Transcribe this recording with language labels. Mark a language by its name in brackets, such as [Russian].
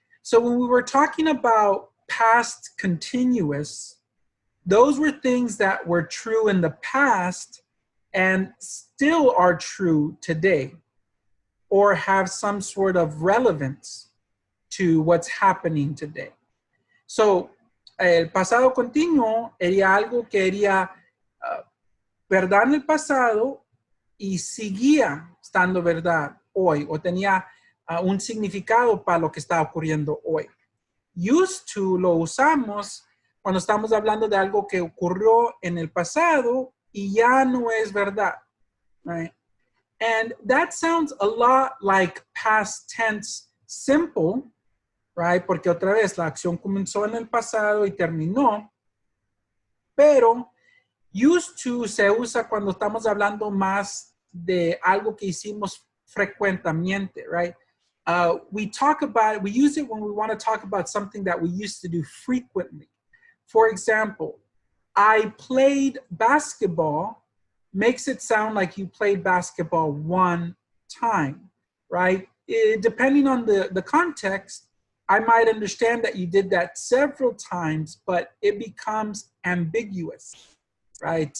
[English] So when we were talking about past continuous, those were things that were true in the past and still are true today, or have some sort of relevance to what's happening today. [Spanish] So, el pasado continuo era algo que era verdad en el pasado y seguía estando verdad hoy, o tenía un significado para lo que está ocurriendo hoy. Used to lo usamos cuando estamos hablando de algo que ocurrió en el pasado y ya no es verdad, [English] right? And that sounds a lot like past tense simple, right? [Spanish] Porque otra vez la acción comenzó en el pasado y terminó, pero used to se usa cuando estamos hablando más de algo que hicimos frecuentemente, [English] right? We use it when we want to talk about something that we used to do frequently. For example, I played basketball makes it sound like you played basketball one time, right? Depending on the context, I might understand that you did that several times, but it becomes ambiguous, right?